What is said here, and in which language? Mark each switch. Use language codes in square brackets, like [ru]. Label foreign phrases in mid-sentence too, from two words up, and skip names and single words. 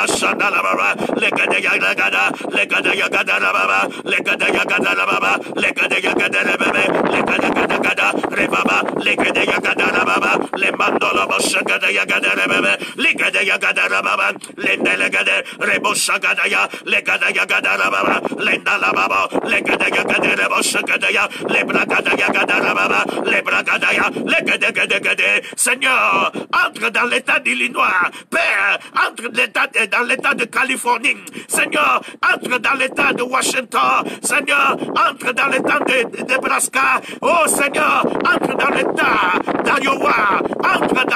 [fr] La baba, legada yagada, legada yagada la baba, legada yagada la baba, legada yagada la bebe, legada yagada, rebaba, legada yagada la baba, le mandolo boshagada yagada la bebe, legada yagada la baba, lende legada, reboshagada ya, les gadaya gadara baba, lenda la baba, les gadaya gadara boshakadaya, les bragadaya gadara baba, les bragadaya, les gadagade. Seigneur, entre dans l'état d'Illinois, Père, entre dans l'état de Californie, Seigneur, entre dans l'état de Washington, Seigneur, entre dans l'état de Nebraska, oh Seigneur, entre dans l'état d'Iowa, entre dans